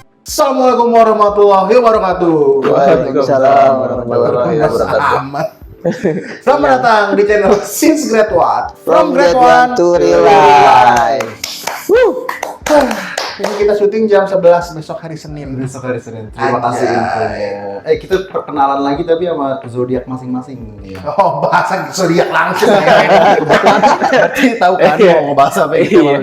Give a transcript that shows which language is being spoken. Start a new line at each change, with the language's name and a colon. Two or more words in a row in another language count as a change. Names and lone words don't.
Arabic: السلام عليكم ورحمة الله وبركاته. وعليكم السلام ورحمة الله وبركاته.
Indonesian: Selamat datang di channel Since Grade 1
English: From Grade 1 to Real Life.
Indonesian: Ini kita syuting jam 11 besok hari Senin. Terima kasih infonya. Kita perkenalan lagi tapi sama zodiak masing-masing. Oh, bahasa zodiak langsung ya. Berarti tahu kan mau ngebahas apa ini?